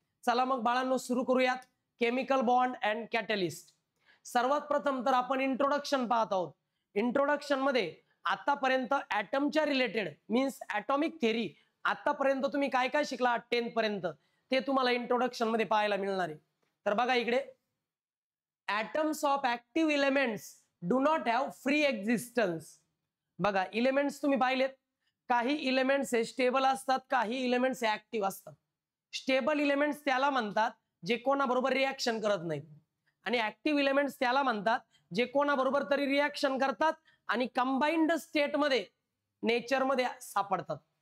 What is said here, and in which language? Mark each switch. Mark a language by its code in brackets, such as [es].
[mr] चला मग बाळांनो सुरू करूयात केमिकल बॉन्ड अँड कॅटलिस्ट। सर्वात प्रथम तर आपण इंट्रोडक्शन पाहत आहोत। इंट्रोडक्शन मध्ये आतापर्यंत ॲटमच्या रिलेटेड मीन्स ॲटॉमिक थेरी आतापर्यंत तुम्ही काय काय शिकला 10th पर्यंत ते तुम्हाला इंट्रोडक्शन मध्ये पाहायला मिळणार आहे। तर बघा इकडे, [en] atoms of active elements do not have free existence। [mr] बघा एलिमेंट्स तुम्ही पाहिलेत, काही एलिमेंट्स हे स्टेबल असतात, काही एलिमेंट्स ऍक्टिव्ह असतात। स्टेबल एलिमेंट्स त्याला म्हणतात जे कोणाबरोबर रिएक्शन करत नाहीत आणि ऍक्टिव्ह एलिमेंट्स त्याला म्हणतात जे कोणाबरोबर तरी रिएक्शन करतात आणि कंबाइंड स्टेट मध्ये नेचर मध्ये सापडतात।